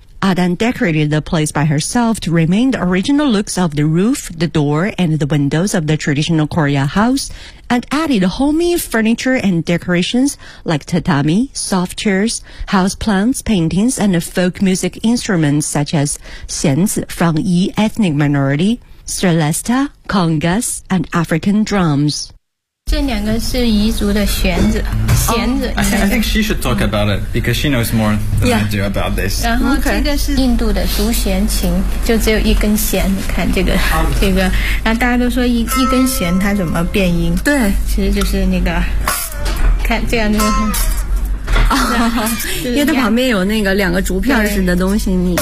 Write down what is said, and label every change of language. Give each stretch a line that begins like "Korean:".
English: Adan decorated the place by herself to remain the original looks of the roof, the door, and the windows of the traditional Korea house, and added homey furniture and decorations like tatami, soft chairs, house plants, paintings, and folk music instruments such as xianzi from Yi ethnic minority, celesta, congas, and African drums.
Chinese: 这两个是彝族的弦子，弦子。
English: I think she should talk about it because she knows more than、 yeah. I do about this.
Chinese: 然后这个是印度的竹弦琴，就只有一根弦。你看这个，这个，然后大家都说一根弦它怎么变音？对，其实就是那个，看这样就是。因为它旁边有那个两个竹片似的东西，你